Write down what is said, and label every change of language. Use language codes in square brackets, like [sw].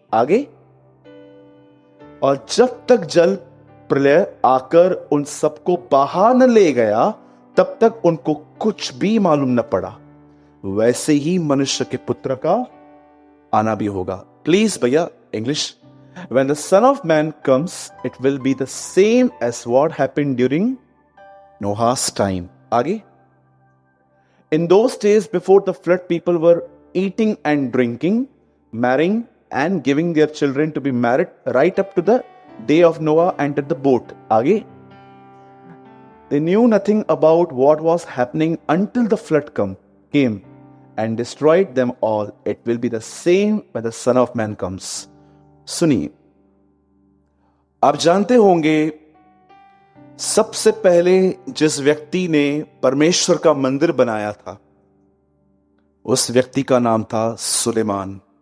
[hi] आगे, और जब तक जल प्रलय आकर उन सबको बहा न ले गया, तब तक उनको कुछ भी मालूम न पड़ा। वैसे ही मनुष्य के पुत्र का आना भी होगा। प्लीज भैया English. [en] When the Son of Man comes, it will be the same as what happened during Noah's time. आगे, in those days before the flood, people were eating and drinking, marrying and giving their children to be married right up to the day of Noah entered the boat. आगे, they knew nothing about what was happening until the flood came and destroyed them all. It will be the same when the Son of Man comes. [hi] सुनिए, आप जानते होंगे सबसे पहले जिस व्यक्ति ने परमेश्वर का मंदिर बनाया था, उस व्यक्ति का नाम था सुलेमान।